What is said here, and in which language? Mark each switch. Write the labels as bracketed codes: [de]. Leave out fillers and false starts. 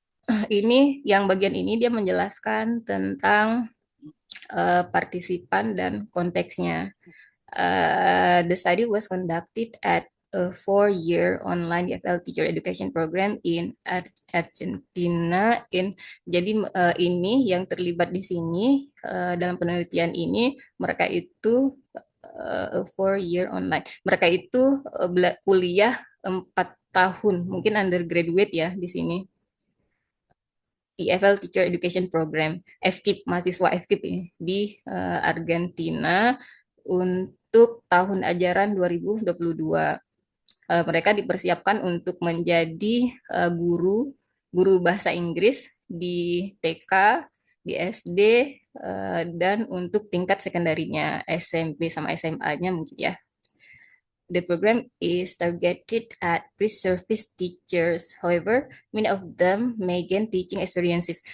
[id] Ini yang bagian ini dia menjelaskan tentang partisipan dan konteksnya. [en] The study was conducted at a 4-year online EFL teacher education program in Argentina. [id] Jadi ini yang terlibat di sini dalam penelitian ini, mereka itu [en] 4-year online. [id] Mereka itu kuliah 4 tahun, mungkin undergraduate ya di sini. EFL Teacher Education Program, FKIP, mahasiswa FKIP ini di Argentina untuk tahun ajaran 2022. Mereka dipersiapkan untuk menjadi guru bahasa Inggris di TK, di SD, dan untuk tingkat sekunderinya SMP sama SMA-nya mungkin ya. [en] The program is targeted at pre-service teachers. However, many of them may gain teaching experiences.